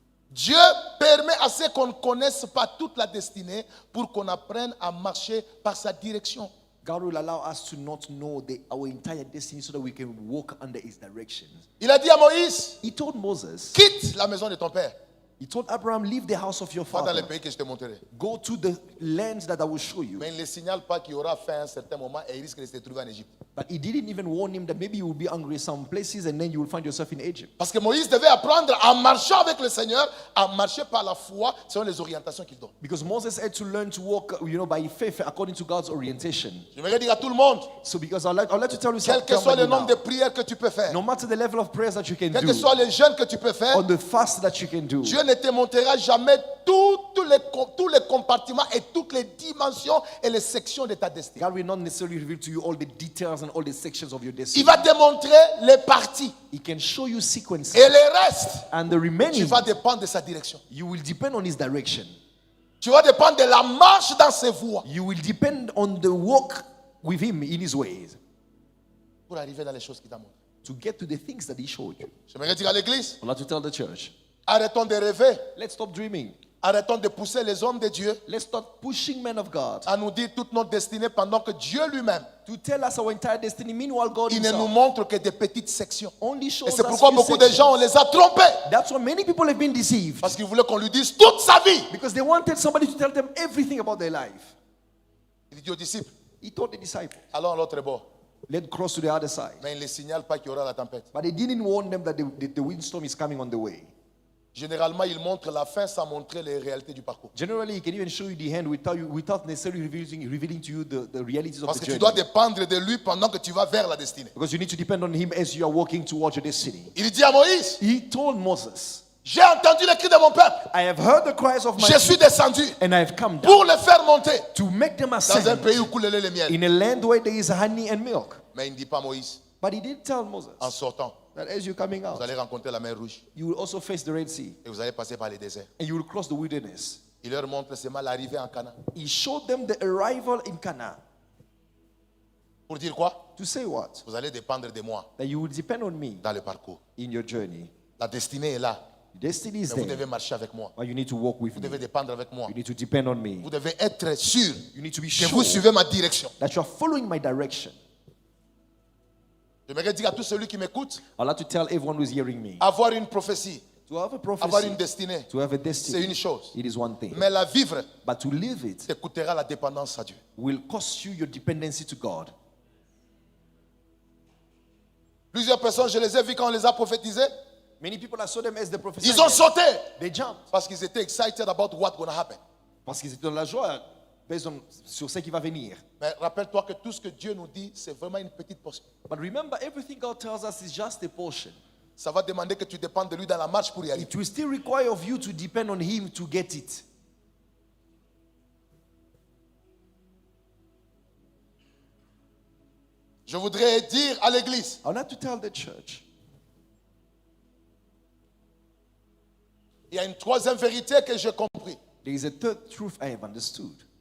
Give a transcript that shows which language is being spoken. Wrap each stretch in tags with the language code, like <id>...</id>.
<fr>Dieu permet à ce qu'on ne connaisse pas toute la destinée pour qu'on apprenne à marcher par sa direction.</fr> <en>God will allow us to not know our entire destiny so that we can walk under his direction.</en> <fr>Il a dit à Moïse,</fr> <en>He told Moses,</en> <fr>quitte la maison de ton père,</fr> <en>he told Abraham, leave the house of your</en> <fr>va dans le</fr> <en>father.</en> <fr>pays que je te montrerai.</fr> <en>Go to the land that I will show you.</en> <fr>Mais il ne signale pas qu'il y aura faim à un certain moment et il risque de se trouver en Égypte.</fr> <en>But he didn't even warn him that maybe you will be hungry some places and then you will find yourself in Egypt.</en> <fr>Parce que Moïse devait apprendre à marcher avec le Seigneur, à marcher par la foi selon les orientations qu'il donne.</fr> <en>Because Moses had to learn to walk, by faith according to God's orientation.</en> <fr>J'aimerais dire à tout le monde,</fr> <en>So because I'd like to tell you</en> <fr>quel</fr> <en>something.</en> <fr>que soit le nombre de prières que tu peux faire,</fr> <en>No matter the level of prayers that you can</en> <fr>quel</fr> <en>do,</en> <fr>que soit les jeûnes que tu peux faire,</fr> <en>or the fast that you can do,</en> <fr>Dieu ne te montrera jamais tous les compartiments et toutes les dimensions et les sections de ta destinée.</fr> <en>God will not necessarily reveal to you all the details and all the sections of your destiny.</en> <fr>Il va te montrer les parties</fr> <en>He can show you sequences,</en> <fr>et les restes,</fr> <en>and the</en> <fr>tu</fr> <en>remaining,</en> <fr>vas dépendre de sa direction.</fr> <en>you will depend on his direction.</en> <fr>Tu vas dépendre de la marche dans ses voies</fr> <en>You will depend on the walk with him in his ways</en> <fr>pour arriver dans les choses qu'il t'a montrées.</fr> <en>to get to the things that he showed you.</en> <fr>J'aimerais dire à l'église,</fr> <en>I'd like to tell the church,</en> <fr>arrêtons de rêver,</fr> <en>let's stop dreaming.</en> <fr>arrêtons de pousser les hommes de Dieu</fr> <en>Let's stop pushing men of God</en> <fr>à nous dire toute notre destinée pendant que Dieu lui-même,</fr> <en>to tell us our entire destiny. Meanwhile, God</en> <fr>il ne nous</fr> <en>himself</en> <fr>montre que des petites sections.</fr> <en>only shows</en> <fr>Et c'est</fr> <en>us</en> <fr>pourquoi</fr> <en>few</en> <fr>beaucoup de</fr> <en>sections.</en> <fr>gens, on les a trompés.</fr> <en>That's why many people have been deceived,</en> <fr>Parce qu'ils voulaient qu'on lui dise toute sa vie.</fr> <en>because they wanted somebody to tell them everything about their life.</en> <fr>Il dit aux disciples,</fr> <en>He told the disciples,</en> <fr>allons à l'autre bord.</fr> <en>let's cross to the other side.</en> <fr>Mais il ne les signale pas qu'il y aura la tempête.</fr> <en>But he didn't warn them that the windstorm is coming on the way.</en> <fr>Généralement, il montre la fin sans montrer les réalités du parcours.</fr> <en>Generally, he can even show you the hand without necessarily revealing to you the realities of</en> <fr>Parce</fr> <en>the</en> <fr>que tu dois dépendre de lui pendant que tu vas vers la destinée.</fr> <en>Because you need to depend on him as you are walking towards your destiny.</en> <fr>Il dit à Moïse,</fr> <en>He told Moses,</en> <fr>j'ai entendu les cris de mon peuple.</fr> <en>I have heard the cries of my</en> <fr>Je suis descendu</fr> <en>and I have come down</en> <fr>pour les faire monter</fr> <en>to make them</en> <fr>dans un</fr> <en>ascend</en> <fr>pays où coule le lait et le miel.</fr> <en>in a land where there is honey and milk.</en> <fr>Mais il ne dit pas à Moïse,</fr> <en>But he did tell Moses</en> <fr>en sortant,</fr> <en>that as you're coming</en> <fr>vous</fr> <en>out,</en> <fr>allez rencontrer la mer Rouge</fr> <en>you will also face the Red Sea</en> <fr>et vous allez passer par les déserts.</fr> <en>and you will cross the wilderness.</en> <fr>Il leur montre seulement l'arrivée en Canaan.</fr> <en>He showed them the arrival in Canaan.</en> <fr>Pour dire quoi?</fr> <en>To say what?</en> <fr>Vous allez dépendre de moi</fr> <en>That you will depend on me</en> <fr>dans le parcours.</fr> <en>in your journey.</en> <fr>La destinée est là.</fr> <en>Destiny is</en> <fr>Mais vous</fr> <en>there.</en> <fr>devez marcher avec moi.</fr> <en>But you need to walk with</en> <fr>Vous</fr> <en>me.</en> <fr>devez dépendre avec moi.</fr> <en>You need to depend on me.</en> <fr>Vous devez être sûr</fr> <en>You need to be</en> <fr>que</fr> <en>sure</en> <fr>vous suivez ma direction.</fr> <en>that you are following my direction.</en> <fr>J'aimerais dire à tout celui qui m'écoute,</fr> <en>I'd like to tell everyone who's hearing me,</en> <fr>avoir une prophétie,</fr> <en>to have a</en> <fr>avoir</fr> <en>prophecy,</en> <fr>une destinée,</fr> <en>to have a</en> <fr>c'est</fr> <en>destiny,</en> <fr>une chose.</fr> <en>it is one thing.</en> <fr>Mais la vivre</fr> <en>But to live it</en> <fr>te coûtera la dépendance à Dieu.</fr> <en>will cost you your dependency to God.</en> <fr>Plusieurs personnes, je les ai vues quand on les a prophétisées.</fr> <en>Many people, I saw them as the prophets.</en> <fr>Ils ont sauté</fr> <en>They jumped</en> <fr>parce qu'ils étaient</fr> <en>excited about what's going to happen.</en> <fr>parce qu'ils étaient dans la joie sur ce qui va venir. Mais rappelle-toi que tout ce que Dieu nous dit, c'est vraiment une petite portion.</fr> <en>But remember, everything God tells us is just a portion.</en> <fr>Ça va demander que tu dépendes de lui dans la marche pour y aller.</fr> <en>It will still require of you to depend on Him to get it.</en> <fr>Je voudrais dire à l'église,</fr> <en>I want to tell the church,</en> <fr>il y a une troisième vérité que j'ai compris.</fr> <en>there is a third truth I have understood.</en>